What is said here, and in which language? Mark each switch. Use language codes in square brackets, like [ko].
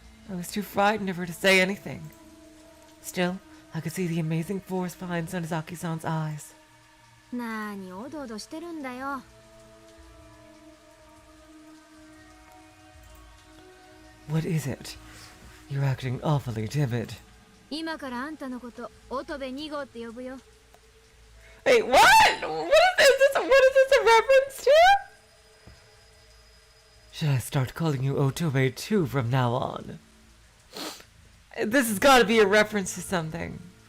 [en] I was too frightened of her to say anything. Still, I could see the amazing force behind Sonozaki-san's eyes. [ja] なーにおどおどしてるんだよ。 [en] What is it? You're acting awfully timid. [ja] 今からあんたのこと乙部2号って呼ぶよ。 [en] Wait, what? What is this a reference to? Should I start calling you Otobe too from now on? This has got to be a reference to something.